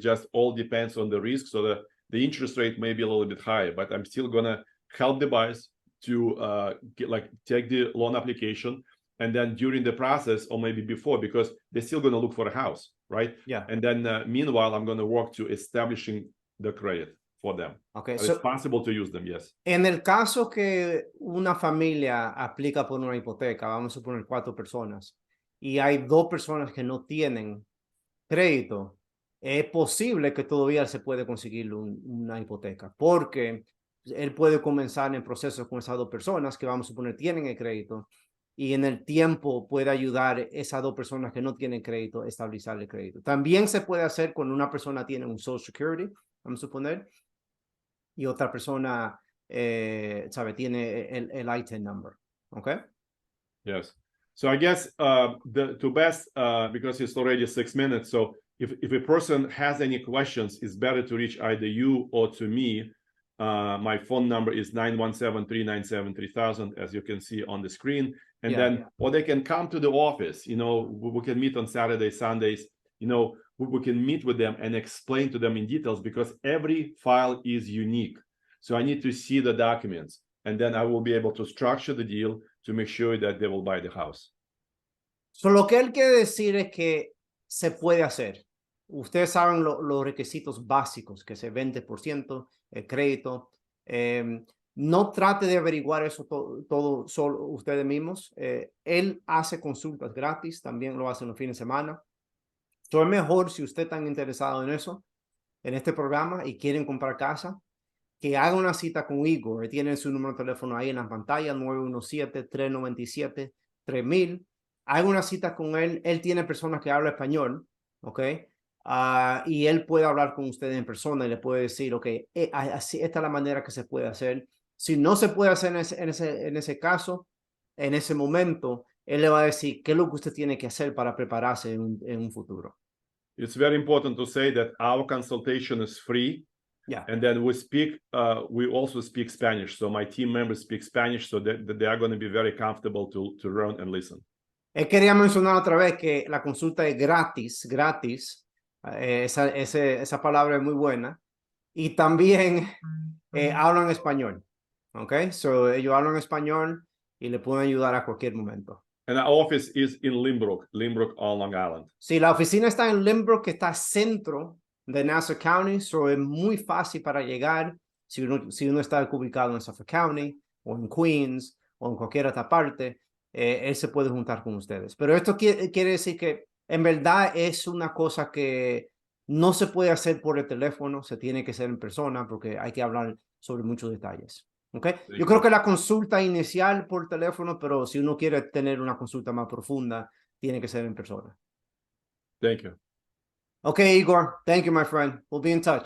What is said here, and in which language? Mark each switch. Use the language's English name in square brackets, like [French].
[English] It just all depends on the risk. So the interest rate may be a little bit higher, but I'm still gonna help the buyers to take the loan application, and then during the process, or maybe before, because they're still gonna look for a house, right? Yeah. And then meanwhile, I'm gonna work to establishing the credit for them. Okay, so it's possible to use them, yes. [Spanish] En el caso que una familia aplica por una hipoteca, vamos a suponer 4 personas, y hay 2 personas que no tienen crédito, es posible que todavía se puede conseguir una hipoteca, porque él puede comenzar en proceso con esas 2 personas que vamos a suponer tienen el crédito, y en el tiempo puede ayudar esas 2 personas que no tienen crédito a estabilizar el crédito. También se puede hacer cuando una persona tiene un Social Security, vamos a suponer, y otra persona tiene el ITIN number. [English] Okay. Yes. So I guess to best, because it's already 6 minutes. So if a person has any questions, it's better to reach either you or to me. My phone number is 917-397-3000, as you can see on the screen. And or they can come to the office. We can meet on Saturdays, Sundays. We can meet with them and explain to them in details, because every file is unique. So I need to see the documents, and then I will be able to structure the deal to make sure that they will buy the house. [Spanish] So lo que él quiere decir es que se puede hacer. Ustedes saben los requisitos básicos, que es el 20%, el crédito. No trate de averiguar eso todo solo ustedes mismos. Él hace consultas gratis, también lo hace en los fines de semana. So es mejor, si usted está interesado en eso, en este programa, y quieren comprar casa, que haga una cita con Igor. Tienen su número de teléfono ahí en la pantalla, 917-397-3000. Haga una cita con él. Él tiene personas que hablan español, ¿ok? Y él puede hablar con ustedes en persona y le puede decir, ok, así, esta es la manera que se puede hacer. Si no se puede hacer en ese caso, en ese momento, él le va a decir qué es lo que usted tiene que hacer para prepararse en un futuro. [English] It's very important to say that our consultation is free. Yeah. And then we also speak Spanish. So my team members speak Spanish, so that they are going to be very comfortable to learn and listen. [Spanish] Quería mencionar otra vez que la consulta es gratis. Esa palabra es muy buena. Y también hablan español. Okay, so ellos hablan español y le pueden ayudar a cualquier momento. [English] And our office is in Limbrook on Long Island. [Spanish] Sí, la oficina está en Limbrook, que está centro de Nassau County, so es muy fácil para llegar si uno está ubicado en Suffolk County o en Queens o en cualquier otra parte. Él se puede juntar con ustedes. Pero esto quiere decir que en verdad es una cosa que no se puede hacer por el teléfono, se tiene que hacer en persona, porque hay que hablar sobre muchos detalles. Okay. Yo creo que la consulta inicial por teléfono, pero si uno quiere tener una consulta más profunda, tiene que ser en persona. [English] Thank you. Okay, Igor. Thank you, my friend. We'll be in touch.